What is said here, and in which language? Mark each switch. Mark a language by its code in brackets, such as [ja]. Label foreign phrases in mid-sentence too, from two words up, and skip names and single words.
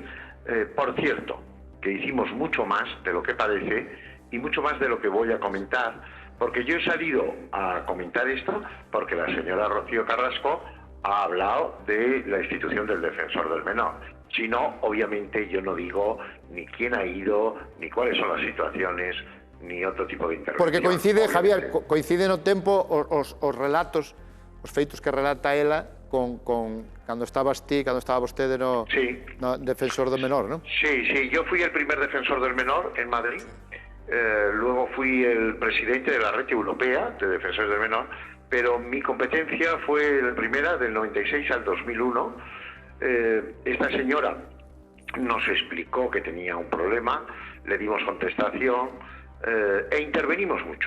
[es] Por cierto, que hicimos mucho más de lo que parece y mucho más de lo que voy a comentar, porque yo he salido a comentar esto porque la señora Rocío Carrasco ha hablado de la institución del defensor del menor. Si no, obviamente yo no digo ni quién ha ido, ni cuáles son las situaciones, ni otro tipo de intervención. [gl] Porque coincide, obviamente, Javier, coincide no tempo os relatos, os feitos que relata ela con cando estabas ti, cando estaba vostede no defensor do menor, ¿no? [es] Sí, yo fui el primer defensor del menor en Madrid, luego fui el presidente de la red europea de defensores del menor, pero mi competencia fue la primera del 96 al 2001. Esta señora nos explicó que tenía un problema, le dimos contestación e intervenimos mucho.